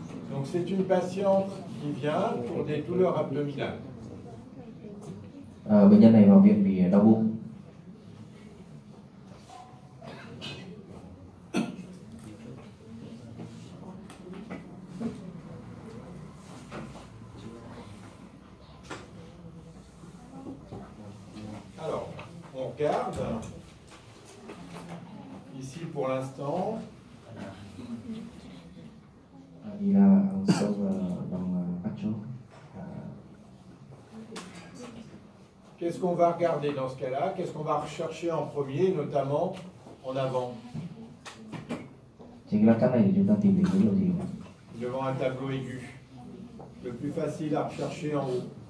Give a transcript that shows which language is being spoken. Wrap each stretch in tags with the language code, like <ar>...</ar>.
<fr>Donc c'est une patiente qui vient pour des douleurs abdominales.</fr> <vi>Bệnh nhân này vào viện vì đau bụng.</vi> <fr>Alors, on regarde. Ici pour l'instant. Đi là sâu đồng các chỗ. Qu'est-ce qu'on va regarder dans ce cas-là? Qu'est-ce qu'on va rechercher en premier, notamment en avant?</fr> <vi>Trên cái lát cắt này thì chúng ta tìm thấy dấu hiệu gì?</vi> <fr>Devant un tableau aigu. Le plus facile à rechercher en haut.</fr>